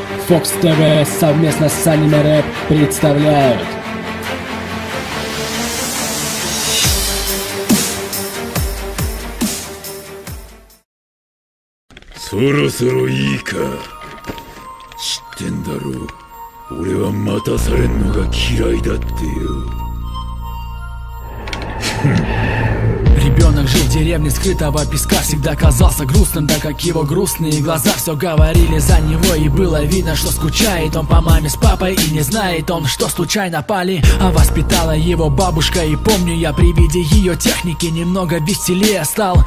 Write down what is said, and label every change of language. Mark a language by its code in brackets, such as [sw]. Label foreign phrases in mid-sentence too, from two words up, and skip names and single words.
[ru] Fox TV совместно с Anime Rap представляют. [ja] Сoro-сoroいいか。知ってんだろう。俺は待たされんのが嫌いだってよ。 [ru] Ребенок жил в деревне скрытого песка, всегда казался грустным, так как его грустные глаза все говорили за него. И было видно, что скучает он по маме с папой, и не знает он, что случайно пали. А воспитала его бабушка, и помню я при виде ее техники немного веселее стал.